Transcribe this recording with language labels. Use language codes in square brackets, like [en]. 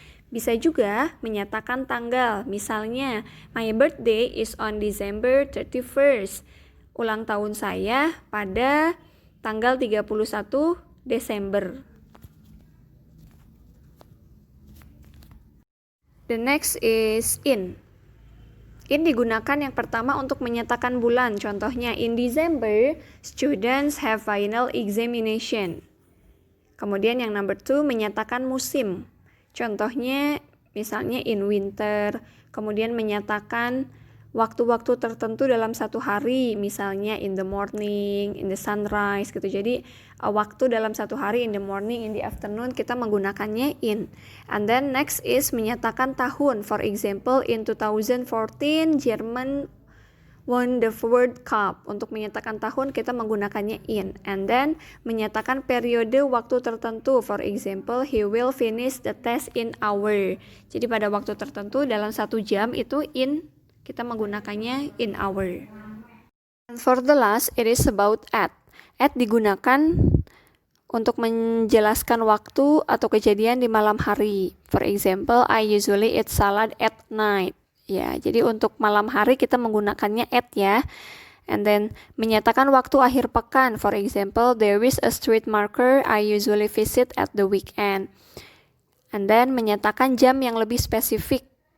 [id] Bisa juga menyatakan tanggal. [en] Misalnya, my birthday is on December 31st. [id] Ulang tahun saya pada tanggal 31 Desember. [en] The next is in. [id] In digunakan yang pertama untuk menyatakan bulan. Contohnya, [en] in December, students have final examination. [id] Kemudian yang number 2 menyatakan musim. Contohnya, misalnya [en] in winter. [id] Kemudian menyatakan waktu-waktu tertentu dalam satu hari, misalnya [en] in the morning, in the sunrise [id] gitu. Jadi waktu dalam satu hari, [en] in the morning, in the afternoon, [id] kita menggunakannya in. [en] And then next is [id] menyatakan tahun. [en] For example, in 2014 Jerman won the World Cup. [id] Untuk menyatakan tahun kita menggunakannya in. [en] And then [id] menyatakan periode waktu tertentu. [en] For example, he will finish the test in hour. [id] Jadi pada waktu tertentu dalam 1 jam itu in, kita menggunakannya in hour. [en] And for the last, it is about at. [id] At digunakan untuk menjelaskan waktu atau kejadian di malam hari. [en] For example, I usually eat salad at night. [id] Ya, jadi untuk malam hari kita menggunakannya at ya. [en] And then [id] menyatakan waktu akhir pekan. [en] For example, there is a street market I usually visit at the weekend. And then [id] menyatakan jam yang lebih spesifik.